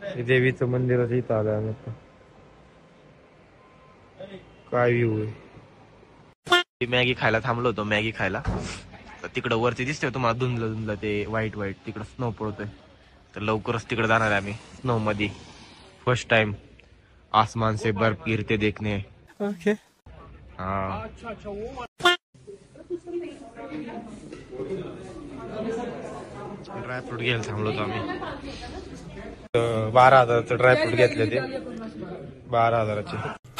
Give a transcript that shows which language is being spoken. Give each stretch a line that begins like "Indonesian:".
Marathi: देवीचं मंदिर इथं आलं आम्ही. काय व्ह्यू आहे. मॅगी खायला थांबलो होतो, मॅगी खायला. तिकडं वरती दिसतोय तुम्हाला धुंदलं धुंदलं ते व्हाईट व्हाईट, तिकडं स्नो पडतोय. तर लवकरच तिकडे जाणार आहे आम्ही स्नो मध्ये.
Hindi: फर्स्ट टाइम आसमान से बर्फ गिरते देखने.
English: Okay.
Marathi: हा, ड्रायफ्रूट घ्यायला थांबलो होतो आम्ही. 12,000चं ड्रायफ्रूट घेतले ते, 12,000चे.